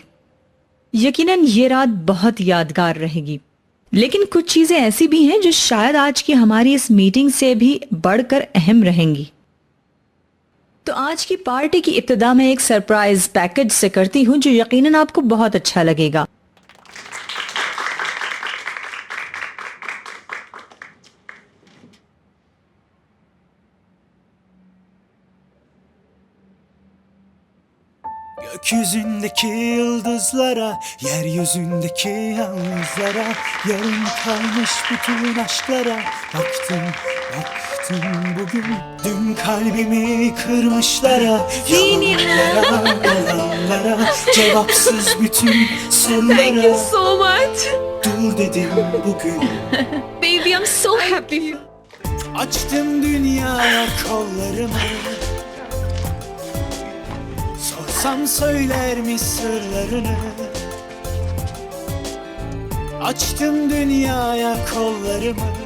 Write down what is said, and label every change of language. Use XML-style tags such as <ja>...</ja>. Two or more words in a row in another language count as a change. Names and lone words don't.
<hi>यकीनन ये रात बहुत यादगार रहेगी, लेकिन कुछ चीजें ऐसी भी हैं जो शायद आज की हमारी इस मीटिंग से भी बढ़कर अहम रहेंगी। तो आज की पार्टी की इब्तिदा मैं एक</hi> <en>surprise package</en> <hi>से करती हूँ जो यकीनन आपको बहुत अच्छा लगेगा।</hi> <tr>Gökyüzündeki yıldızlara, yeryüzündeki yalnızlara, yarım kalmış bütün aşklara baktım, baktım bugün. Dün kalbimi kırmışlara, yalanlara, yalanlara, cevapsız bütün sorulara.</tr> <en>Thank you so much.</en> <tr>Dur dedim bugün.</tr> <en>Baby, I'm so happy.</en> <tr>Açtım dünyaya kollarımı. Sorsam söyler mi sırlarını? Açtım dünyaya kollarımı.</tr>